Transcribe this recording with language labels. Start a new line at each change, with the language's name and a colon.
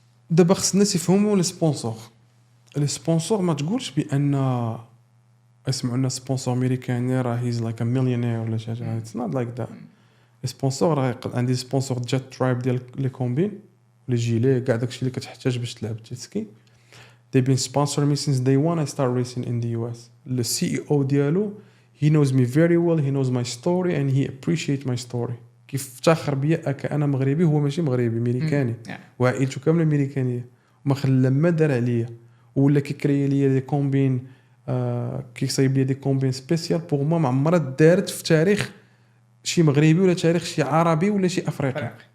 Arabic: دابا خص الناس يفهموا لي سبونسور ما تقولش بان اسمعوا لنا سبونسور امريكاني راه هيز لايك ا مليونير ولا شي حاجه. اتس نوت لايك ذات. سبونسور راه عندي سبونسور جات ترايب ديال لي كومبين لي جيلي كاع داكشي اللي كتحتاج باش تلعب جيتسكي.
English: they been sponsoring me since day one I start racing in the US. the CEO ديالو he knows me very well, he knows my story and he appreciate my story.
Arabic: كيف افتخر بيا كأنا مغربي، هو ماشي مغربي امريكاني، وعائلته كامله امريكانيه، وما خلى ما دار عليا ولا كيكري ليا دي كومبين كيصايب لي دي كومبين سبيسيال بوغ ما عمرها دارت في تاريخ شي مغربي ولا تاريخ شي عربي ولا شي افريقي.